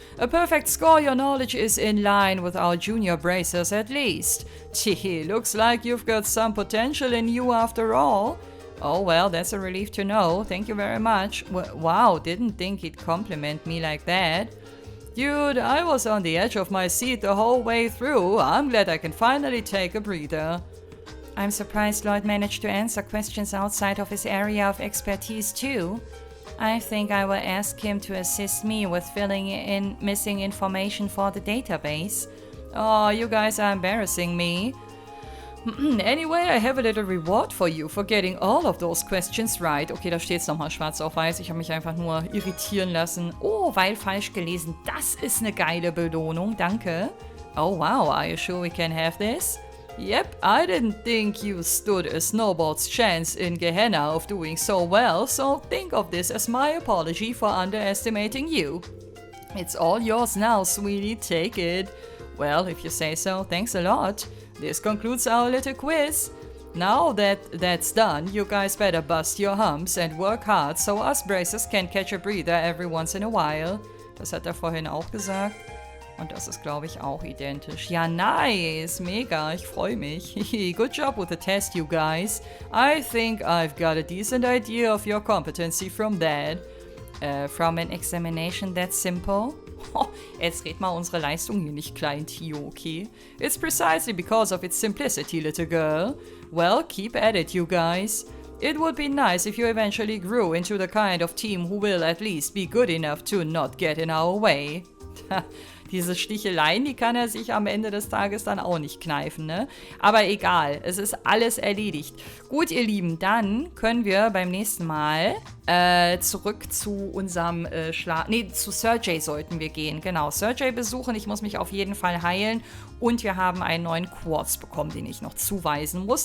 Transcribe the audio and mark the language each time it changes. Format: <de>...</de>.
<en>A perfect score, your knowledge is in line with our junior bracers at least. Gee, looks like you've got some potential in you after all. Oh well, that's a relief to know. Thank you very much. Wow, didn't think he'd compliment me like that. Dude, I was on the edge of my seat the whole way through. I'm glad I can finally take a breather. I'm surprised Lloyd managed to answer questions outside of his area of expertise too. I think I will ask him to assist me with filling in missing information for the database. Oh, you guys are embarrassing me. Anyway, I have a little reward for you for getting all of those questions right.</en> <de>Okay, da steht's nochmal schwarz auf weiß. Ich habe mich einfach nur irritieren lassen. Oh, weil falsch gelesen. Das ist eine geile Belohnung. Danke. Oh, wow.</de> <en>Are you sure we can have this? Yep, I didn't think you stood a snowball's chance in Gehenna of doing so well, so think of this as my apology for underestimating you. It's all yours now, sweetie. Take it. Well, if you say so, thanks a lot. This concludes our little quiz. Now that that's done, you guys better bust your humps and work hard so us bracers can catch a breather every once in a while.</en> <de>Das hat er vorhin auch gesagt. Und das ist, glaube ich, auch identisch. Ja, nice. Mega. Ich freue mich.</de> <en>Good job with the test, you guys. I think I've got a decent idea of your competency from that. From an examination that simple?</en> <de>Oh, jetzt red mal unsere Leistung hier nicht klein, Tio, okay?</de> <en>It's precisely because of its simplicity, little girl. Well, keep at it, you guys. It would be nice if you eventually grew into the kind of team who will at least be good enough to not get in our way.</en> <de>Diese Sticheleien, die kann er sich am Ende des Tages dann auch nicht kneifen, ne? Aber egal, es ist alles erledigt. Gut, ihr Lieben, dann können wir beim nächsten Mal zurück zu unserem zu Sergey sollten wir gehen. Genau, Sergey besuchen. Ich muss mich auf jeden Fall heilen. Und wir haben einen neuen Quartz bekommen, den ich noch zuweisen muss.</de>